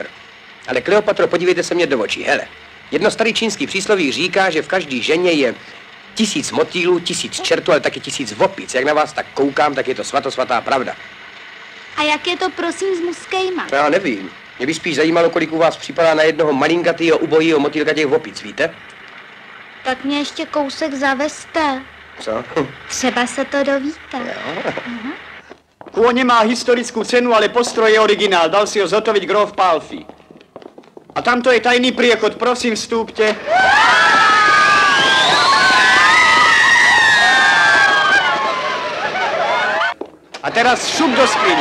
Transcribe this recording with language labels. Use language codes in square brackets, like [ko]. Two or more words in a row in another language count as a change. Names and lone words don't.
[cs] Ale Kleopatro, podívejte se mě do očí, hele. Jedno starý čínský přísloví říká, že v každé ženě je 1000 motýlů, 1000 čertů, ale taky 1000 opic. Jak na vás tak koukám, tak je to svatosvatá pravda. A jak je to, prosím, s muskejma? Já nevím. Mě by spíš zajímalo, kolik u vás připadá na jednoho malinkatýho ubojího motýlka těch opic, víte? Tak mě ještě kousek zavezte. Co? Třeba se to dovíte. [sk] Kôň nemá historickú cenu, ale postroj je originál. Dal si ho zhotoviť gróf Palfi. A tamto je tajný priechod. Prosím, vstúpte. A teraz šup do skrine.